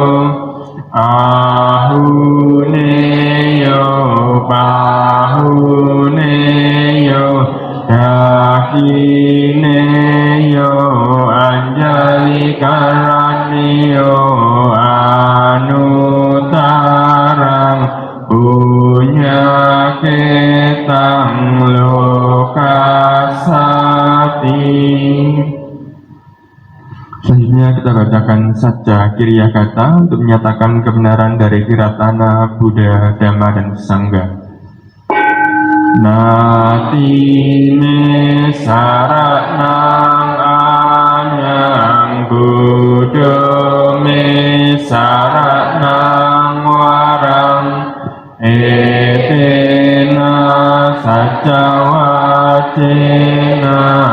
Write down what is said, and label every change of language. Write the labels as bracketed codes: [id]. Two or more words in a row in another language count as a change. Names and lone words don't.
[pi] ahuneyo bahuneyo dakineyo anjali karaniyo anutarang punya ketang lokasati. [id] Selanjutnya kita bacakan Satya Kiriya Kata untuk menyatakan kebenaran dari Tiratana, Buddha, Dhamma, dan Sangha. [pi] Nati me saranang anyang Buddha me saranang warang etena saca wacena